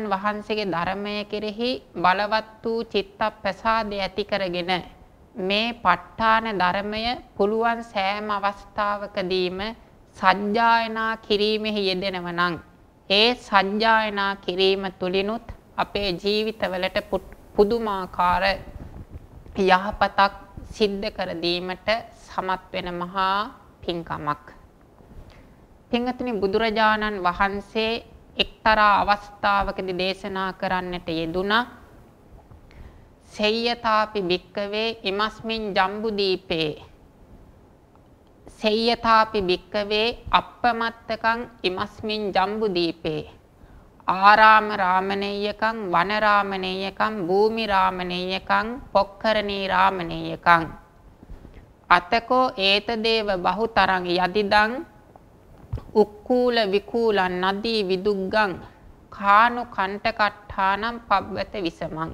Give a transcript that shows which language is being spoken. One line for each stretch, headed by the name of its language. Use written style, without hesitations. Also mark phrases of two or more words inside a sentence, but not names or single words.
Sinhala: වහන්සේගේ ධර්මය කෙරෙහි බලවත් වූ චිත්ත ප්‍රසාදය ඇති කරගෙන මේ ප ဋ ාණ ධර්මය පුළුවන් සෑම අවස්ථාවකදීම සජ්ජායනා කිරීමෙහි යෙදෙනව නම් ඒ සජ්ජායනා කිරීම තුලිනුත් අපේ ජීවිතවලට පුදුමාකාර යහපතක් සිද්ධ කර දීමට සමත් වෙන මහා පින්කමක්. පින්තුනි, බුදුරජාණන් වහන්සේ එක්තරා අවස්ථාවකදී දේශනා කරන්නට යෙදුණා
Pali: සේයතාපි භික්කවේ ඉමස්මින් ජම්බුදීපේ සේයතාපි භික්කවේ අප්පමත්තකං ඉමස්මින් ජම්බුදීපේ ආරාම රාමණේයකං වන රාමණේයකං භූමි රාමණේයකං පොක්කරණී රාමණේයකං අතකෝ ඒතදේව බහුතරං යදිදං උක්කූල විකූලං නදී විදුග්ගං කානු කණ්ඨකට්ඨානම් පබ්බත විසමං.